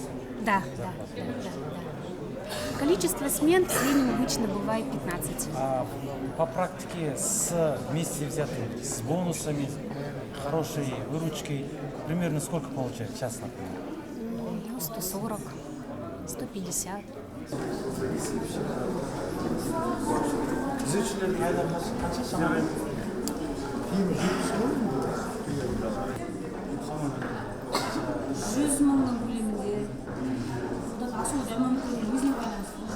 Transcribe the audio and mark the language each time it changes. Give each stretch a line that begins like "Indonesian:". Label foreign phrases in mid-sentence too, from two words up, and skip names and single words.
Russian: Да. Количество смен в среднем обычно бывает 15. По практике вместе взятым, с бонусами, хорошей выручкой, примерно сколько получает час, например? 140, 150.
Kazakh: Күзетшілердің айларына қанша шамамен? 100 мыңның көлемінде. Сол жаманқұлдың өзіне байланысты.